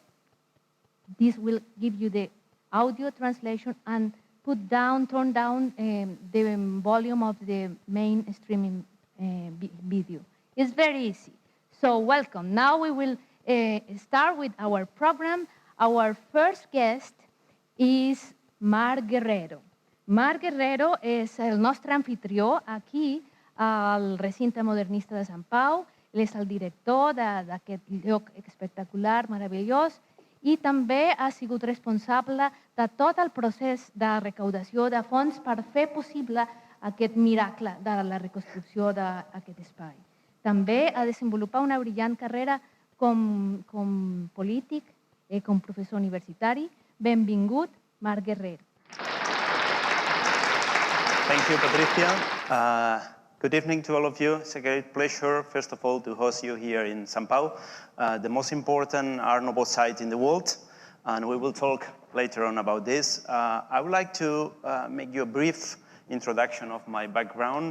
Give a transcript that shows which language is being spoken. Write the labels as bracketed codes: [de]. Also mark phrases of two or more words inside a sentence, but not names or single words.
[en] This will give you the audio translation, and turn down the volume of the main streaming video. It's very easy. So welcome. Now we will start with our program. Our first guest is Marc Guerrero. [ca] Marc Guerrero és el nostre anfitrió aquí al Recinte Modernista de Sant Pau. Ell és el director d'aquest lloc espectacular, meravellós, i també ha sigut responsable de tot el procés de recaudació de fons per fer possible aquest miracle de la reconstrucció d'aquest espai. També ha desenvolupat una brillant carrera com polític, com professor universitari. Benvingut, Marc Guerrero. [en] Thank you, Patricia. Good evening to all of you. It's a great pleasure, first of all, to host you here in Sant Pau, the most important Art Nouveau site in the world, and we will talk later on about this. I would like to make you a brief introduction of my background.